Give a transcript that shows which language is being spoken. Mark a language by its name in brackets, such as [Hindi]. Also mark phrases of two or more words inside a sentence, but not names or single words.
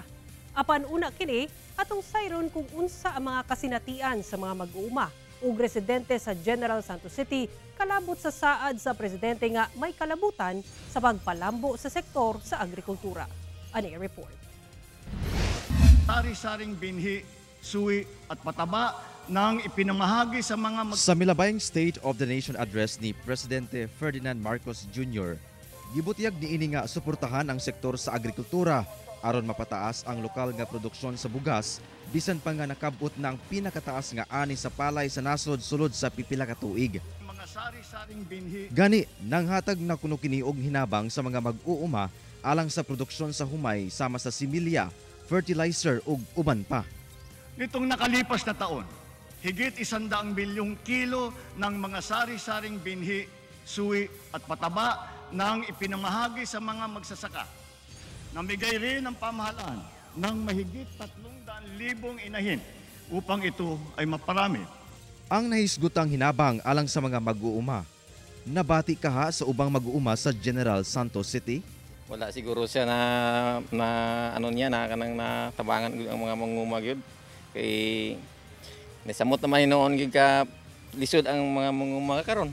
[Cebuano] Apan una kini atong sayron kung unsa ang mga kasinatian sa mga mag-uuma ug residente sa General Santos City kalabot sa saad sa presidente nga may kalabutan sa pagpalambo sa sektor sa agrikultura. Ani report. [Filipino] Sari-saring binhi, suwi at pataba nang ipinamahagi sa mga [Cebuano] Sa milabayng State of the Nation address ni Presidente Ferdinand Marcos Jr., gibutiyag niini nga suportahan ang sektor sa agrikultura aron mapataas ang lokal nga produksyon sa bugas bisan pa nga nakabot na ang pinakataas nga ani sa palay sa nasod sulod sa pipila ka tuig. [Filipino] mga sari-saring binhi. [Cebuano] Gani nanghatag na kuno kini og hinabang sa mga mag-uuma alang sa produksyon sa humay sama sa similya, fertilizer ug uban pa. [Filipino] Nitong nakalipas na taon, higit 100 bilyong kilo ng mga sari-saring binhi, suwi at pataba nang ipinamahagi sa mga magsasaka. Namigay rin ang pamahalaan ng mahigit 300,000 inahin upang ito ay maparami. [Cebuano] Ang nahisgutang hinabang alang sa mga mag-uuma. Nabati ka sa ubang mag-uuma sa General Santos City? Wala siguro siya na ano niya na kanang natabangan ang mga manguma gyud. Kay nasamot naman noon gid ka lisod ang mga manguma karon.